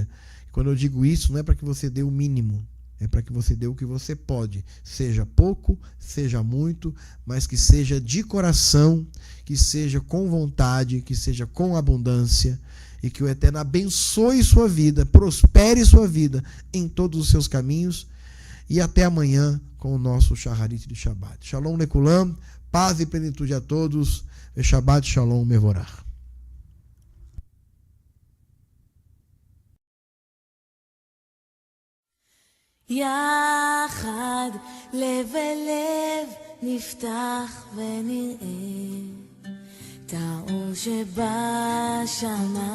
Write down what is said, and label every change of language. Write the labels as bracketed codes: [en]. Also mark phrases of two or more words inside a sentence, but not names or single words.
[pt] Quando eu digo isso, não é para que você dê o mínimo, é para que você dê o que você pode, seja pouco, seja muito, mas que seja de coração, que seja com vontade, que seja com abundância, e que o Eterno abençoe sua vida, prospere sua vida em todos os seus caminhos. E até amanhã com o nosso Shacharit de Shabbat. [he] שלום לכולם, [pt] paz e plenitude a todos. [he] שבת שלום מבורך. יחד לב אל לב נפתח ונראה את האור שבשמיים.